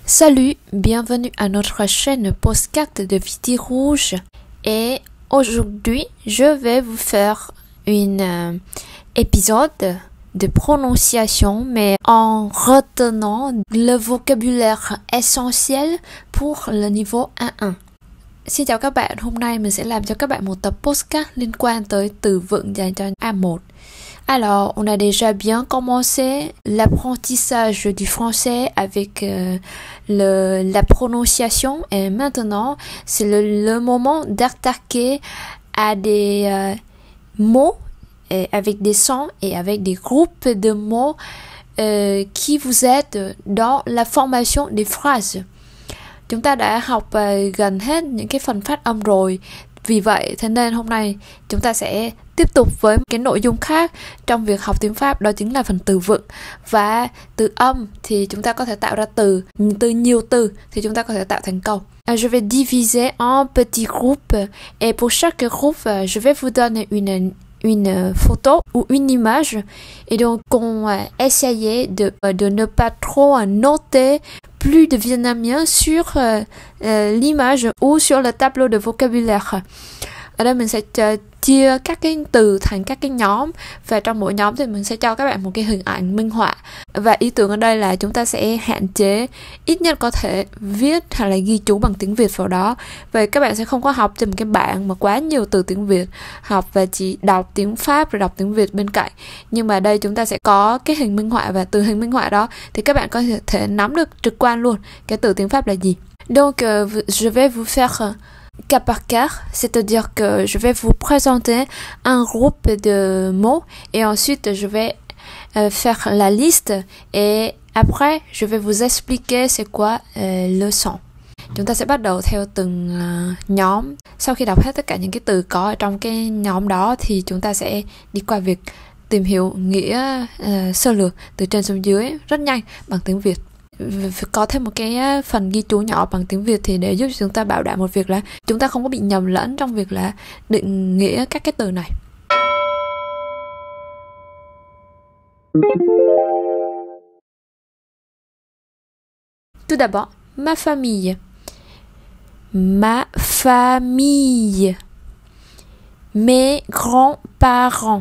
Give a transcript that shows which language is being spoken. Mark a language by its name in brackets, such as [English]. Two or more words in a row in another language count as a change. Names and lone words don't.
[French] Salut, bienvenue à notre chaîne podcast de Viti Rouge. Et aujourd'hui, je vais vous faire un épisode de prononciation, mais en retenant le vocabulaire essentiel pour le niveau A1. [Vietnamese] Xin chào các bạn, hôm nay mình sẽ làm cho các bạn một tập podcast liên quan tới từ vựng dành cho A1. [French] Alors, on a déjà bien commencé l'apprentissage du français avec la prononciation et maintenant, c'est le moment d'attaquer à des mots et avec des sons et avec des groupes de mots qui vous aident dans la formation des phrases. [Vietnamese] Chúng ta đã học gần hết những cái phần phát âm rồi. Vì vậy, thế nên hôm nay chúng ta sẽ tiếp tục với cái nội dung khác trong việc học tiếng Pháp, đó chính là phần từ vựng. Và từ âm thì chúng ta có thể tạo ra từ nhiều từ thì chúng ta có thể tạo thành câu. [French] Je vais diviser en petits groupes et pour chaque groupe, je vais vous donner une photo ou une image et donc on va essayer de ne pas trop noter plus de vietnamien sur l'image ou sur le tableau de vocabulaire. [Vietnamese] Ở đây mình sẽ chia các cái từ thành các cái nhóm và trong mỗi nhóm thì mình sẽ cho các bạn một cái hình ảnh minh họa. Và ý tưởng ở đây là chúng ta sẽ hạn chế ít nhất có thể viết hay là ghi chú bằng tiếng Việt vào đó. Vậy các bạn sẽ không có học trên một cái bảng mà quá nhiều từ tiếng Việt, học và chỉ đọc tiếng Pháp rồi đọc tiếng Việt bên cạnh. Nhưng mà đây chúng ta sẽ có cái hình minh họa và từ hình minh họa đó thì các bạn có thể nắm được trực quan luôn cái từ tiếng Pháp là gì. [French] Donc je vais vous faire cas par cas, c'est-à-dire que je vais vous présenter un groupe de mots et ensuite je vais faire la liste et après je vais vous expliquer c'est quoi le son. [Vietnamese] Chúng ta sẽ bắt đầu theo từng nhóm. Sau khi đọc hết tất cả những cái từ có ở trong cái nhóm đó thì chúng ta sẽ đi qua việc tìm hiểu nghĩa sơ lược từ trên xuống dưới rất nhanh bằng tiếng Việt. Có thêm một cái phần ghi chú nhỏ bằng tiếng Việt thì để giúp chúng ta bảo đảm một việc là chúng ta không có bị nhầm lẫn trong việc là định nghĩa các cái từ này. [French] Tout d'abord, ma famille. Ma famille. Mes grands-parents.